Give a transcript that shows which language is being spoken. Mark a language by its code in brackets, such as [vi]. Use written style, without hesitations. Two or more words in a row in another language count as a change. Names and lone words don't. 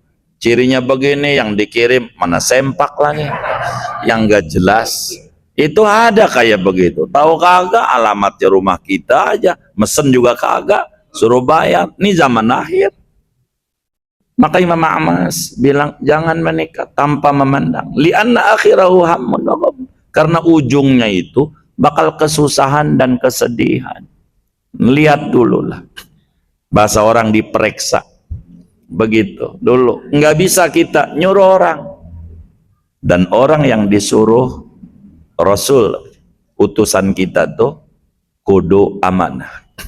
[id] Cirinya begini, yang dikirim mana sempak lagi, yang gak jelas. Itu ada kayak begitu. Tahu kagak alamatnya rumah kita aja, mesen juga kagak, suruh bayar. Ini zaman akhir. Maka Imam Ahmad bilang jangan menikah tanpa memandang. [ar] لأن آخره هم وغم. [id] Karena ujungnya itu bakal kesusahan dan kesedihan. Lihat dulu lah. Bahasa orang diperiksa. Begitu dulu. Nggak bisa kita nyuruh orang. Dan orang yang disuruh Rasul, utusan kita tuh kudu amanah.